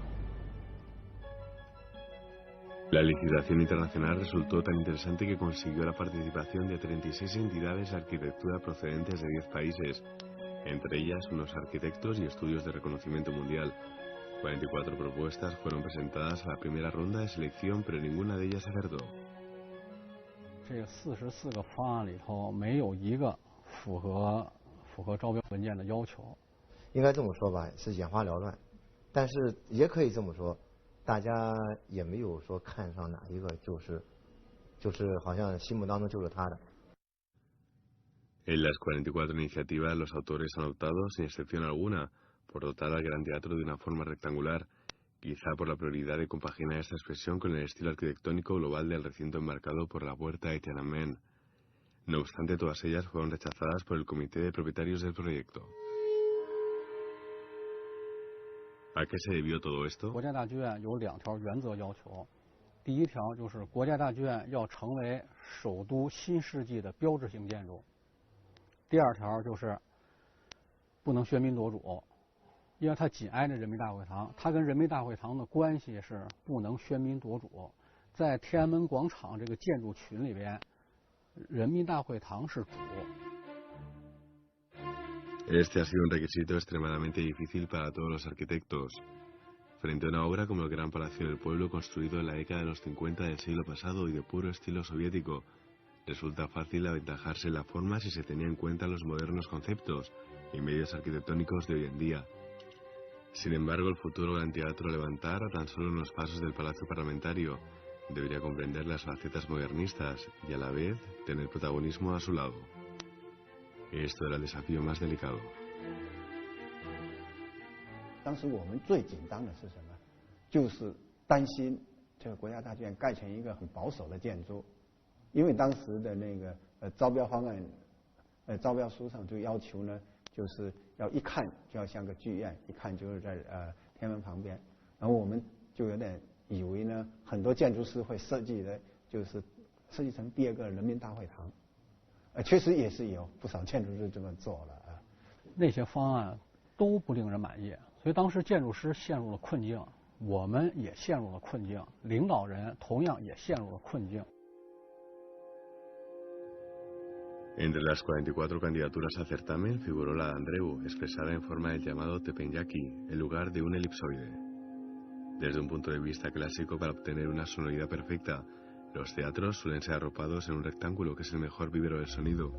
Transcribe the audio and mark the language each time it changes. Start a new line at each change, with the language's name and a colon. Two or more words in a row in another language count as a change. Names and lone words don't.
Spanish: La licitación internacional resultó tan interesante que consiguió la participación de 36 entidades de arquitectura procedentes de 10 países, entre ellas unos arquitectos y estudios de reconocimiento mundial. 44 propuestas fueron presentadas a la primera ronda de selección, pero ninguna de ellas acertó.
Chinese: 这44个方案里头，没有一个符合招标文件的要求。应该这么说吧，是眼花缭乱，但是也可以这么说，大家也没有说看上哪一个就是好像心目当中就是他的。
Spanish: En las 44 iniciativas, los autores han optado, sin excepción alguna, por dotar al Gran Teatro de una forma rectangular, quizá por la prioridad de compaginar esta expresión con el estilo arquitectónico global del recinto enmarcado por la puerta de Tiananmen. No obstante, todas ellas fueron rechazadas por el comité de propietarios del proyecto. ¿A qué se debió todo esto?
Chinese: 国家大剧院有2条原则要求，第一条就是国家大剧院要成为首都新世纪的标志性建筑，第2条就是不能喧宾夺主。因为它紧挨着人民大会堂，它跟人民大会堂的关系是不能喧宾夺主。在天安门广场这个建筑群里边，人民大会堂是主。
Spanish: Este ha sido un requisito extremadamente difícil para todos los arquitectos. Frente a una obra como el Gran Palacio del Pueblo, construido en la década de los 50 del siglo pasado y de puro estilo soviético, resulta fácil aventajarse en la forma si se tenía en cuenta los modernos conceptos y medios arquitectónicos de hoy en día. Sin embargo, el futuro Gran Teatro a levantar, a tan solo unos pasos del Palacio Parlamentario, debería comprender las facetas modernistas y a la vez tener protagonismo a su lado. Esto era el desafío más delicado.
Chinese: 当时我们最紧张的是什么？就是担心这个国家大剧院盖成一个很保守的建筑，因为当时的那个招标方案，招标书上就要求呢，就是要一看就要像个剧院，一看就是在天安门旁边。然后我们就有点以为呢，很多建筑师会设计的就是设计成第2个人民大会堂， 确实也是有不少建筑师这么做了啊。那些方案都不令人满意，所以当时建筑师陷入了困境，我们也陷入了困境，领导人同样也陷入了困境。
Spanish: Entre las 44 candidaturas al certamen figuró la de Andreu, expresada en forma del llamado teppanyaki, en lugar de un elipsoide. Desde un punto de vista clásico, para obtener una sonoridad perfecta, los teatros suelen ser arropados en un rectángulo, que es el mejor vivero del sonido.